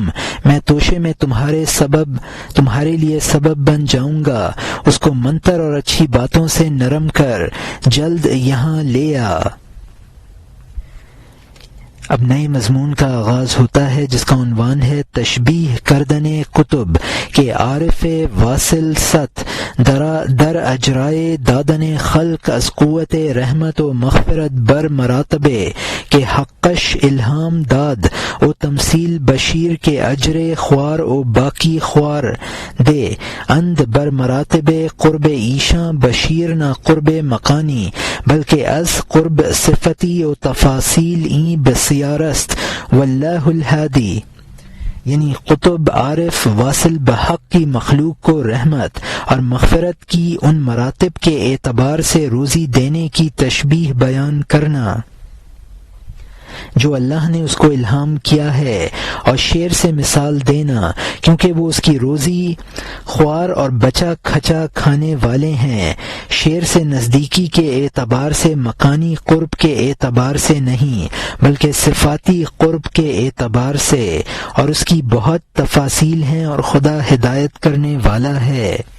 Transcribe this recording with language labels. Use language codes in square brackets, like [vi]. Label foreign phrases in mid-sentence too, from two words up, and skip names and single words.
[ur] میں توشے میں تمہارے لیے سبب بن جاؤں گا، اس کو منتر اور اچھی باتوں سے نرم کر، جلد یہاں لے آ۔ اب نئے مضمون کا آغاز ہوتا ہے جس کا عنوان ہے [fa] تشبیہ کردن کتب کہ عارف واصل ست در اجرائے دادن خلق از قوت رحمت و مغفرت بر مراتبے کہ حقش الہام داد و تمثیل بشیر کے اجر خوار و باقی خوار دے اند بر مراتب قرب ایشاں بشیر نہ قرب مکانی بلکہ از قرب صفتی و تفاصیل این بسیارست واللہ الہادی۔ [ur] یعنی قطب عارف واصل بحق کی مخلوق کو رحمت اور مغفرت کی ان مراتب کے اعتبار سے روزی دینے کی تشبیہ بیان کرنا جو اللہ نے اس کو الہام کیا ہے، اور شیر سے مثال دینا کیونکہ وہ اس کی روزی خوار اور بچا کھچا کھانے والے ہیں، شیر سے نزدیکی کے اعتبار سے مکانی قرب کے اعتبار سے نہیں بلکہ صفاتی قرب کے اعتبار سے، اور اس کی بہت تفاصیل ہیں اور خدا ہدایت کرنے والا ہے۔